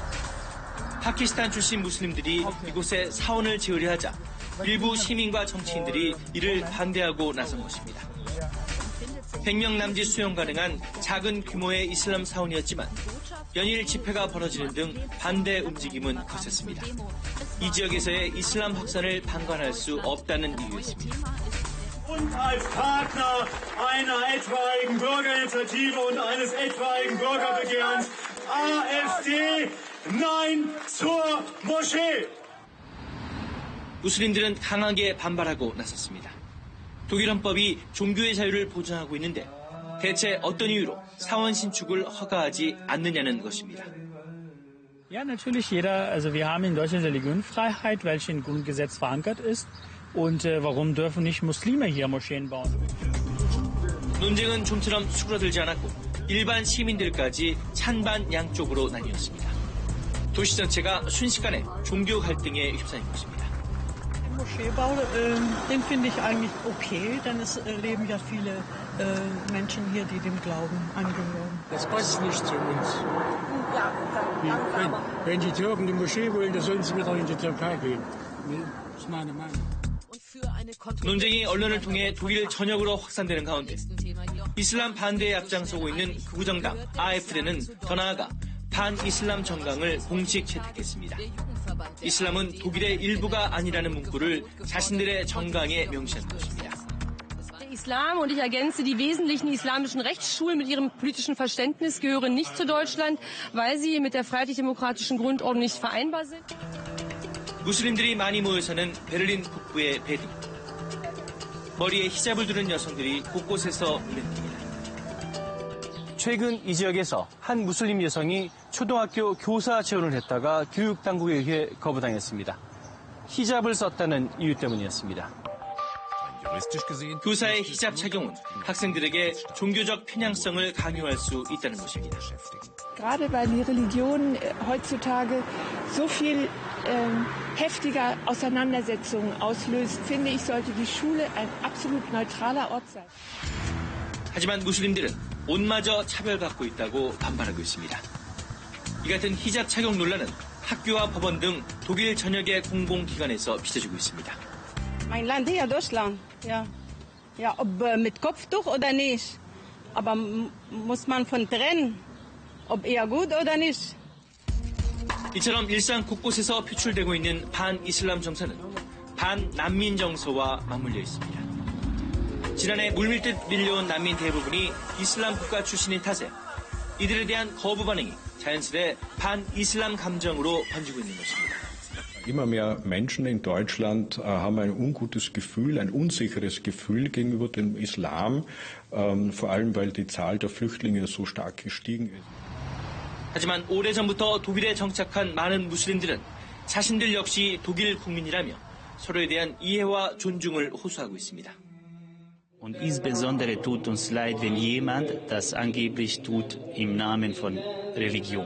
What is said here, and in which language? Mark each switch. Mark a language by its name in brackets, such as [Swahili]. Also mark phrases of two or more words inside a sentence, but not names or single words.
[Korean] 파키스탄 출신 무슬림들이 이곳에 사원을 지으려 하자 일부 시민과 정치인들이 이를 반대하고 나선 것입니다. 100명 남짓 수용 가능한 작은 규모의 이슬람 사원이었지만 연일 집회가 벌어지는 등 반대 움직임은 거셌습니다. 이 지역에서의 이슬람 확산을 방관할 수 없다는 이유였습니다. [German] Und als Partner einer etwaigen Bürgerinitiative und eines etwaigen Bürgerbegehrens AfD Nein zur Moschee. [Korean] 무슬림들은 강하게 반발하고 나섰습니다. 독일 헌법이 종교의 자유를 보장하고 있는데 대체 어떤 이유로 사원 신축을 허가하지 않느냐는 것입니다. [German] Ja, natürlich wir haben in Deutschland Religionenfreiheit, welche im Grundgesetz verankert ist. Und warum dürfen nicht Muslime hier Moscheen bauen? [Korean] 논쟁은 좀처럼 수그러들지 않았고 일반 시민들까지 찬반 양쪽으로 나뉘었습니다. 도시 전체가 순식간에 종교 갈등에 휩싸인 것입니다. [German] Moscheebau, den finde ich eigentlich okay, denn es leben ja viele Menschen hier, die dem Glauben angehören. Das passt nicht zu uns. Wenn die Türken die Moschee wollen, dann sollen sie wieder in die Türkei gehen. Das ist meine Meinung. [Korean] 논쟁이 언론을 통해 독일 전역으로 확산되는 가운데 이슬람 반대에 앞장서고 있는 극우 정당 AfD는 더 나아가 반이슬람 정강을 공식 채택했습니다. 이슬람은 독일의 일부가 아니라는 문구를 자신들의 정강에 명시한 것입니다. [German] Der Islam, und ich ergänze, die wesentlichen islamischen Rechtsschulen mit ihrem politischen Verständnis gehören nicht zu Deutschland, weil sie mit der freiheitlich-demokratischen Grundordnung nicht vereinbar sind. [Korean] 무슬림들이 많이 모여 사는 베를린 북부의 베디. 머리에 히잡을 두른 여성들이 곳곳에서 눈에 띕니다. 최근 이 지역에서 한 무슬림 여성이 초등학교 교사 지원을 했다가 교육당국에 의해 거부당했습니다. 히잡을 썼다는 이유 때문이었습니다. 교사의 히잡 착용은 학생들에게 종교적 편향성을 강요할 수 있다는 것입니다. [German] Gerade weil die Religion heutzutage so viel heftiger Auseinandersetzungen auslöst, finde ich, sollte die Schule ein absolut neutraler Ort sein. [Korean] 하지만 무슬림들은 옷마저 차별받고 있다고 반발하고 있습니다. 이 같은 히잡 착용 논란은 학교와 법원 등 독일 전역의 공공기관에서 빚어지고 있습니다. [German] Mein Land hier, Deutschland, ja. Ja, ob mit Kopftuch oder nicht. Aber muss man von trennen, ob eher gut oder nicht. [Korean] 이처럼 일상 곳곳에서 표출되고 있는 반이슬람 정서는 반난민 정서와 맞물려 있습니다. 지난해 물밀듯 밀려온 난민 대부분이 이슬람 국가 출신인 탓에 이들에 대한 거부 반응이 자연스레 반이슬람 감정으로 번지고 있는 것입니다. [German] Immer mehr Menschen in Deutschland haben ein ungutes Gefühl, ein unsicheres Gefühl gegenüber dem Islam, vor allem weil die Zahl der Flüchtlinge so stark gestiegen ist. [Korean] 하지만 오래전부터 독일에 정착한 많은 무슬림들은 자신들 역시 독일 국민이라며 서로에 대한 이해와 존중을 호소하고 있습니다. [German] Und insbesondere tut uns leid, wenn jemand das angeblich tut im Namen von Religion.